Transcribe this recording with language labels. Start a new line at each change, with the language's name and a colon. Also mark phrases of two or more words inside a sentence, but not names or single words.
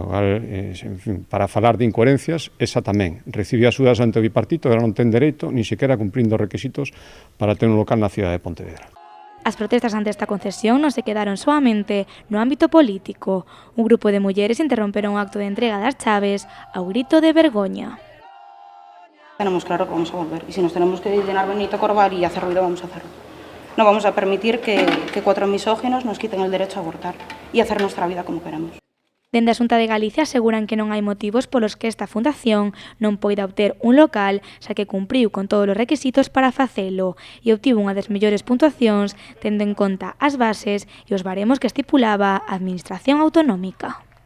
Galician: Para falar de incoherencias, esa tamén. Recibiu axudas ante o bipartito, pero non ten dereito, ni sequera cumprindo os requisitos para ter un local na cidade de Pontevedra. As protestas ante esta concesión non se quedaron soamente no ámbito político. Un grupo de mulleres interromperon o acto de entrega das chaves ao grito de vergoña.
Spanish: Tenemos claro que vamos a volver, y si nos tenemos que llenar Benito Corval y hacer ruido, vamos a hacerlo. No vamos a permitir que 4 misóginos nos quiten el derecho a abortar y hacer nuestra vida como queramos.
Galician: Dende a Xunta de Galicia aseguran que non hai motivos polos que esta fundación non poida obter un local, xa que cumpriu con todos os requisitos para facelo e obtivo unha das mellores puntuacións tendo en conta as bases e os baremos que estipulaba a Administración Autonómica.